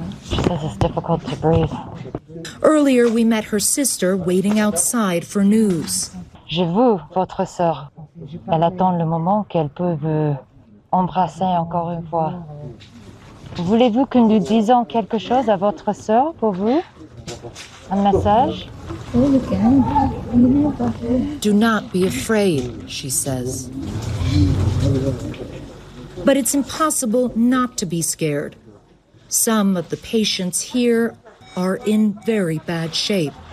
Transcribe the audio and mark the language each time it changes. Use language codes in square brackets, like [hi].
[en] It's difficult to breathe. Earlier, we met her sister waiting outside for news. [fr] Je vous, votre sœur. Elle attend le moment qu'elle peut vous embrasser encore une fois. Voulez-vous que nous disions quelque chose à votre sœur pour vous? Un message? [en] Do not be afraid, she says. But it's impossible not to be scared. Some of the patients here are in very bad shape.